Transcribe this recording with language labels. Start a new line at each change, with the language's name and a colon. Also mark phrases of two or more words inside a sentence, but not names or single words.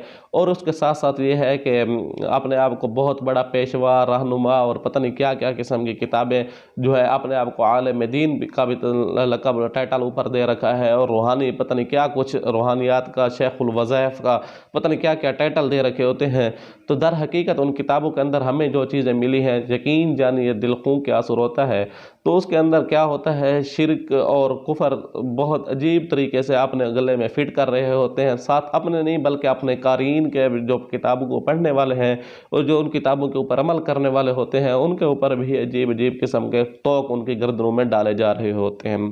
Urdu: اور اس کے ساتھ ساتھ یہ ہے کہ اپنے آپ کو بہت بڑا پیشوا، رہنما اور پتا نہیں کیا کیا قسم کی کتابیں جو ہے اپنے آپ کو عالم دین کا بھی لقب ٹائٹل اوپر دے رکھا ہے اور روحانی پتا نہیں کیا کچھ روحانیات کا شیخ الوظائف کا پتا نہیں کیا کیا ٹائٹل دے رکھے ہوتے ہیں. تو در حقیقت ان کتابوں کے اندر ہمیں جو چیزیں ملی ہیں، یقین جانیے دل خوں کے اثر ہوتا ہے، تو اس کے اندر کیا ہوتا ہے، شرک اور کفر بہت عجیب طریقے سے اپنے گلے میں فٹ کر رہے ہوتے ہیں، ساتھ اپنے نہیں بلکہ اپنے قارئین کے جو کتابوں کو پڑھنے والے ہیں اور جو ان کتابوں کے اوپر عمل کرنے والے ہوتے ہیں ان کے اوپر بھی عجیب عجیب قسم کے طوق ان کی گردنوں میں ڈالے جا رہے ہوتے ہیں۔